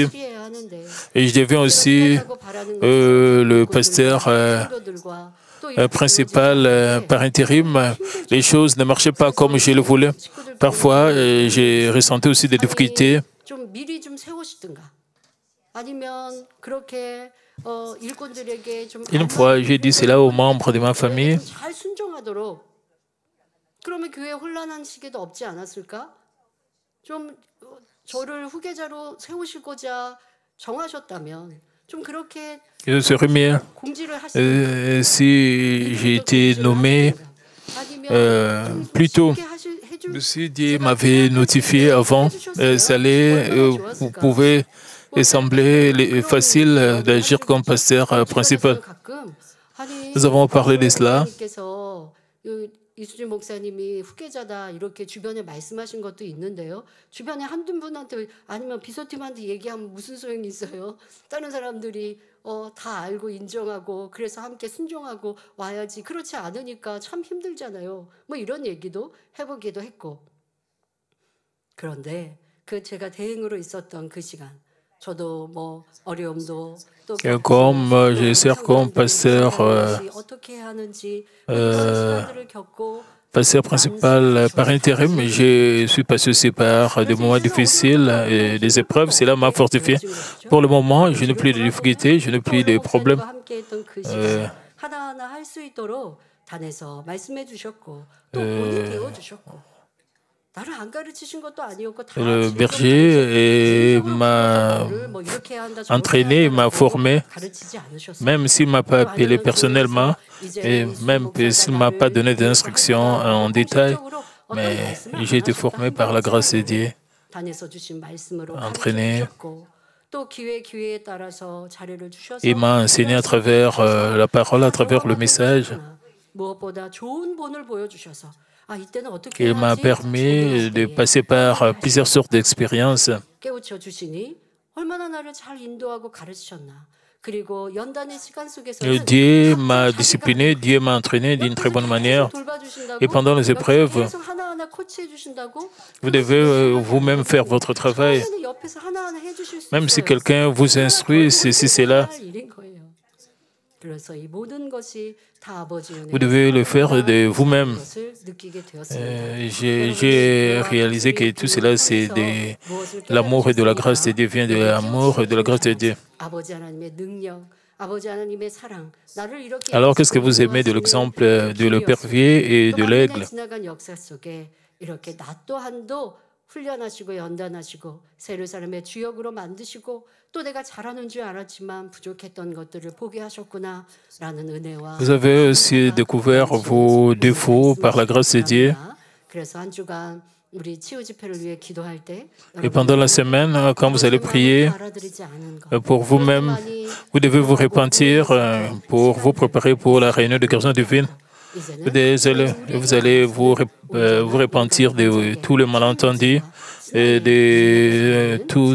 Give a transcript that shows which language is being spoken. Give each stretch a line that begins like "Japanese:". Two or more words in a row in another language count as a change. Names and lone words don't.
French: Et je deviens aussi le pasteur principal par intérim. Les choses ne marchaient pas comme je le voulais. Parfois, j'ai ressenti aussi des difficultés. Une fois, j'ai dit cela aux membres de ma famille.
Korean: 그러면 교회 혼란한 시기도 없지 않았을까? 좀 저를 후계자로 세우시고자 정하셨다면 좀 그렇게 공지를 하시는
French: si j'ai été nommé plus tôt, si Dieu m'avait notifié avant, ça allait, vous pouvez sembler facile d'agir comme pasteur principal. Nous avons parlé de cela.
Korean: 이수진 목사님이 후계자다 이렇게 주변에 말씀하신 것도 있는데요. 주변에 한두 분한테 아니면 비서팀한테 얘기하면 무슨 소용이 있어요? 다른 사람들이 다 알고 인정하고 그래서 함께 순종하고 와야지. 그렇지 않으니까 참 힘들잖아요. 뭐 이런 얘기도 해보기도 했고. 그런데 그 제가 대행으로 있었던 그 시간, 저도 뭐 어려움도
French: comme je sers comme pasteur principal par intérim, je suis passé aussi par des moments difficiles et des épreuves. Cela m'a fortifié. Pour le moment, je n'ai plus de difficultés, je n'ai plus de problèmes.
Korean: 단에서 말씀해 주셨고 또 본인 배워 주셨고 나를 안 가르치신 것도 아니었고 다
French: Le
Korean: 직접
French: berger
Korean: 개인적으로
French: m'a
Korean: 너를 뭐 이렇게 해야 한다, 저렇게
French: entraîné,
Korean: 해야
French: il m'a
Korean: 한다라고
French: formé,
Korean: 가르치지 않으셨어요.
French: même s'il ne m'a pas
Korean: 또
French: appelé
Korean: 아니면
French: personnellement,
Korean: 교회에서
French: et
Korean: 이제
French: même
Korean: 목사가
French: s'il ne m'a pas
Korean: 나를
French: donné
Korean: 교회에서
French: d'instructions
Korean: 하라고
French: en détail,
Korean: 공식적으로 어떤
French: mais
Korean: 말씀을 안
French: j'ai été
Korean: 하셨다.
French: formé par la grâce de Dieu,
Korean: 단에서 주신 말씀으로 가르쳐
French: entraîné.
Korean: 주셨고 또 기회에 따라서 자료를 주셔서
French: Il m'a enseigné à travers la parole, à travers le message.
Korean: 무엇보다 좋은 본을 보여주셔서 이때는 어떻게
French: Il m'a
Korean: 해야지
French: permis de
Korean: 고등할
French: passer
Korean: 때에
French: par plusieurs sortes d'expériences.
Korean: 깨우쳐 주시니 얼마나 나를 잘 인도하고 가르치셨나. 그리고 연단의 시간 속에서는
French: Dieu m'a discipliné, Dieu m'a entraîné d'une très bonne manière. Et pendant les épreuves,
Korean: 계속 하나하나 코치해 주신다고
French: vous devez vous-même faire votre travail.
Korean: 처음에는 옆에서 하나하나 해주실 수
French: Même si
Korean: 있어요.
French: quelqu'un vous instruit, ceci, cela,
Korean: 일인 거예요. 그래서 이 모든 것이 다 아버지 은혜의
French: vous devez le faire de vous-même.
Korean: 것을 느끼게 되었습니다.
French: J'ai réalisé que tout cela, c'est de l'amour et de la grâce de Dieu, vient de l'amour et de la grâce de Dieu.
Korean: 아버지 하나님의 능력, 아버지 하나님의 사랑, 나를 이렇게
French: Alors, qu'est-ce que vous aimez de l'exemple de l'épervier et de l'aigle?
Korean: 지나간 역사 속에 이렇게 나 또한도 훈련하시고 연단하시고 새 예루살렘의 주역으로 만드시고 또 내가 잘하는 줄 알았지만 부족했던 것들을 보게 하셨구나라는 은혜와
French: Vous avez aussi découvert vos défauts par la grâce de Dieu.
Korean: 그래서 한 주간 우리 치유 집회를 위해 기도할 때
French: Et pendant la semaine, quand vous allez prier pour vous-même, vous devez vous repentir pour vous préparer pour la réunion de guérison divine. Vous allez vous repentir de tous les malentendus et de toutes vos plaintes.